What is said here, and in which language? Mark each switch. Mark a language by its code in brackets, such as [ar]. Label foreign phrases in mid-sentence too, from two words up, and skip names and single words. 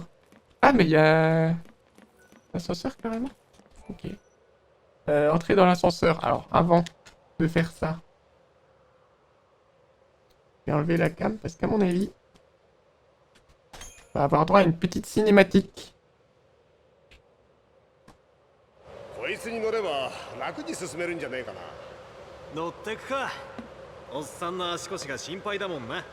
[fr] Ah, mais il y a l'ascenseur carrément. Ok. Entrer dans l'ascenseur. Alors, avant de faire ça, je vais enlever la cam parce qu'à mon avis, on va avoir droit à une petite cinématique. [ja] こいつに乗れば楽に進めるんじゃねえかな。乗ってくか。おっさんの足腰が心配だもんな。